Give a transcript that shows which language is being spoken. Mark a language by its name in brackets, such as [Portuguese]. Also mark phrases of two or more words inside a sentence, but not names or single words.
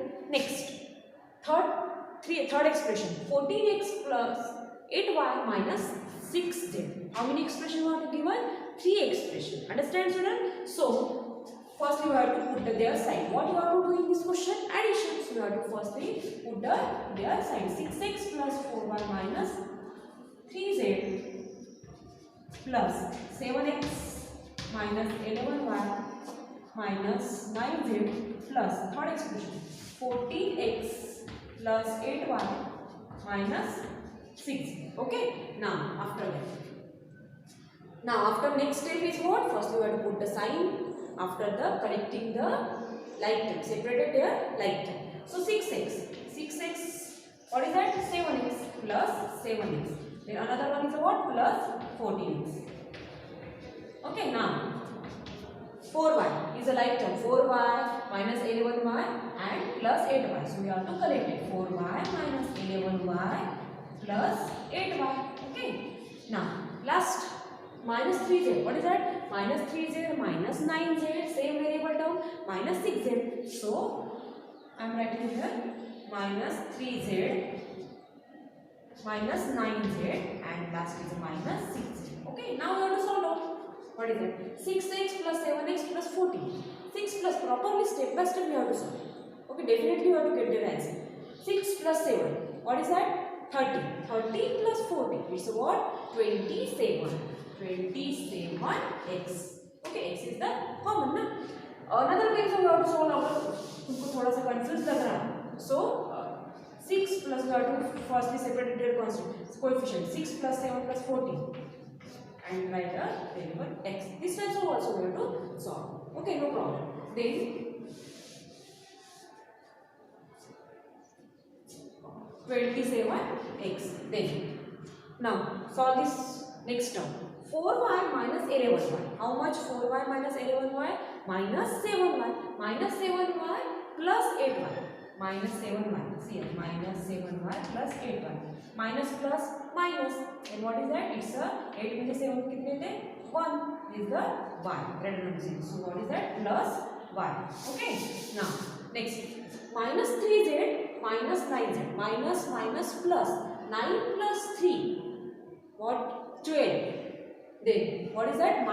[English] Next third expression 14x plus 8y minus 6z. How many expressions you have to given? 3 expressions. Understand, student? So first you have to put their sign. What you have to do in this question? Addition. So you have to firstly put their sign. 6x plus 4y minus 3z plus 7x minus 11y minus 9z plus third expression 14x plus 8y minus 6. Okay. Now after next step is what? First you have to put the sign after the correcting the like term. Separated their like term. So 6x. What is that? 7x plus 7x. Then another one is what? Plus 14x. Okay. Now 4y is a like term. 4y minus 11y and plus 8y. So we have to collect it. 4y minus 11y plus 8y. Okay. Now last minus 3z. What is that? Minus 3z minus 9z. Same variable term. Minus 6z. So I am writing here minus 3z minus 9z and last is minus 6z. Okay. Now we have to solve out. What is it? 6x plus 7x plus 14. 6 plus properly step by step we have to solve. Okay, definitely you have to get the answer. 6 plus 7. What is that? 30. 30 plus 14. It's what? 27. 27x. Okay, x is the common. Na? Another way we have to solve out. [Hindi] तुमको थोड़ा सा confused लग रहा है. [English] So 6 plus we have to firstly separate their constant coefficient. 6 plus 7 plus 14. And write a variable x. This type of also we have to solve. Okay, no problem. Then 27x. Then now solve this next term. 4y minus 11y. How much? 4y minus 11y minus 7y minus 7y plus 8y minus 7y. See, minus 7y plus 8y. Minus plus minus. And what is that? It's a 8 minus 7 [Hindi] कितने थे? [English] 1 is the y greater than 0. So what is that? Plus y. Okay. Now next minus 3z minus 9z minus plus 9 plus 3. What? 12. Then what is that?